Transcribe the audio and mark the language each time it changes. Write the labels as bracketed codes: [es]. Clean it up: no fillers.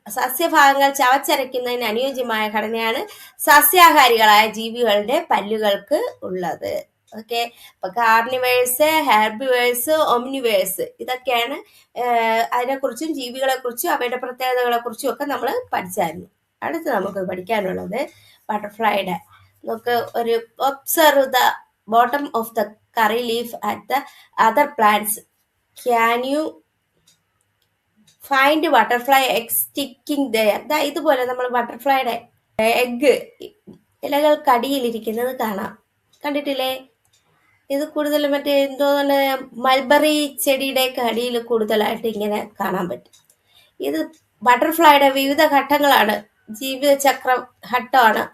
[ml] സസ്യഭാഗങ്ങൾ ചവച്ചരയ്ക്കുന്നതിന് അനുയോജ്യമായ ഘടനയാണ് സസ്യാഹാരികളായ ജീവികളുടെ പല്ലുകൾക്ക് ഉള്ളത്. ഓക്കെ, അപ്പൊ കാർണിവേഴ്സ്, ഹെർബിവേഴ്സ്, ഒമ്നിവേഴ്സ് ഇതൊക്കെയാണ്. അതിനെക്കുറിച്ചും ജീവികളെ കുറിച്ചും അവയുടെ പ്രത്യേകതകളെ കുറിച്ചും ഒക്കെ നമ്മൾ പഠിച്ചായിരുന്നു. അടുത്ത് നമുക്ക് പഠിക്കാനുള്ളത് ബട്ടർഫ്ലൈയുടെ. നമുക്ക് ഒരു [en] Observe the bottom of the curry leaf at the other plants. Can you find butterfly eggs sticking there? [ml] ഇതുപോലെ നമ്മൾ ബട്ടർഫ്ലൈയുടെ എഗ് ഇലകൾക്കടിയിലിരിക്കുന്നത് കാണാം, കണ്ടിട്ടില്ലേ? ഇത് കൂടുതൽ മറ്റേ എന്തോന്ന് മൽബറി ചെടിയുടെ അടിയിൽ കൂടുതലായിട്ട് ഇങ്ങനെ കാണാൻ പറ്റും. ഇത് ബട്ടർഫ്ലൈയുടെ വിവിധ ഘട്ടങ്ങളാണ്, ജീവിതചക്ര ഘട്ടമാണ്.